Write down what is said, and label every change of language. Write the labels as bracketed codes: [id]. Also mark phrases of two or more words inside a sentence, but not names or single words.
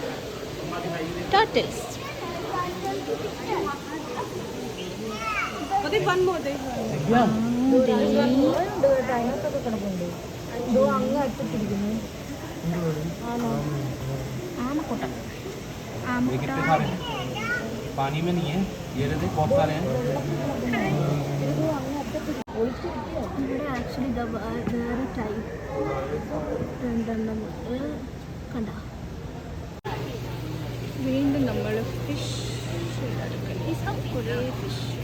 [ml] ടർട്ടിൽസ്. ആമക്കൂട്ടം. [hi] पानी में नहीं है, ये रहते बहुत सारे हैं. [ml] ഇവിടെ ആക്ച്വലി വേറെ ടൈപ്പ് രണ്ടെണ്ണം കണ്ട. വീണ്ടും നമ്മൾ ഫിഷ് കുറേ ഫിഷ്.